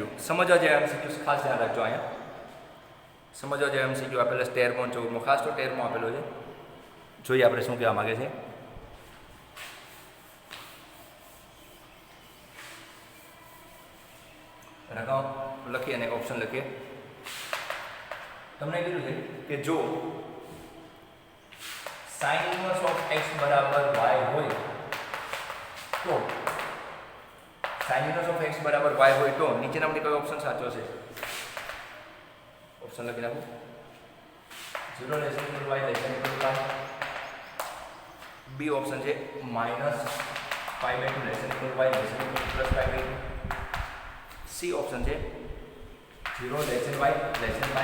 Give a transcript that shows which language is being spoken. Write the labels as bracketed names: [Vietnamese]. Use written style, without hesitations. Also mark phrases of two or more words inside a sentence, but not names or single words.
[Gujarati] સમજવા જેવા MCQ ખાસ ધ્યાન રાખજો. અહીંયા સમજવા જેવા MCQ આપેલા છે 13મો 14મો, ખાસ તો 13મો આપેલો છે. જોઈએ આપણે શું કહેવા માગે છે. રકમ લખીએ અને ઓપ્શન લખીએ. તમને કીધું છે કે જો [English] sin inverse of x [Gujarati] બરાબર y હોય તો [English] sin inverse of x [Gujarati] બરાબર y હોય તો નીચેનામાંથી કયો ઓપ્શન સાચો છે? ઓપ્શન લખી નાખો. [English] 0 less equal y less equal y. [Gujarati] બી ઓપ્શન છે [English] -π/2 less equal y less equal +π/2. [Gujarati] સી ઓપ્શન છે 0 લેસ y લેસ y.